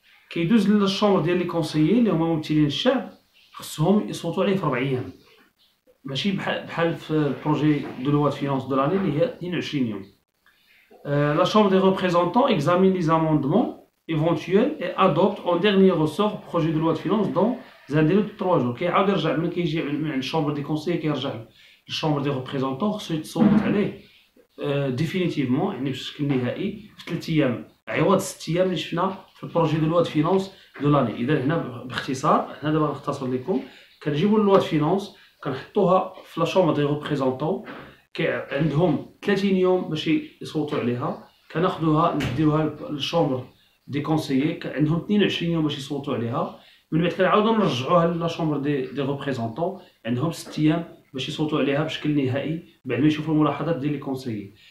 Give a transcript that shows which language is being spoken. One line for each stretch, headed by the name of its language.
Arabic: كيدوز للشومبر ديال لي كونسيي اللي هما ممثلين الشعب، خصهم يصوتوا عليه في 4 ايام، ماشي بحال في البروجي دو لوا دو فينونس دو لاني اللي هي 22 يوم.
French: La Chambre des représentants examine les amendements éventuels et adopte en dernier ressort le projet de loi de finances dans un délai de 3 jours.
Arabic: كيعاود يرجع من كيجي من عند الشومبر دي كونسيي كيرجع للشومبر دي ريبريزونطون، خصو يتصوت عليه ديفينيتيفمون يعني بشكل نهائي في 3 ايام عوض 6 ايام اللي شفنا في البروجي دو لوا دو فينونس دو لاني. اذا هنا باختصار، هنا دابا نختصر لكم، كنجيبوا لوا دو فينونس كنحطوها في لا شومبر دي ريبريزونطون، عندهم 30 يوم باش يصوتوا عليها، كناخذوها نديوها للشومبر دي كونسيي عندهم 22 يوم باش يصوتوا عليها، من بعد كنعاودو نرجعوها لا شومبر دي ريبريزونطون عندهم 6 ايام باش يصوتوا عليها بشكل نهائي بعد ما يشوفوا الملاحظات ديال لي كونسيي.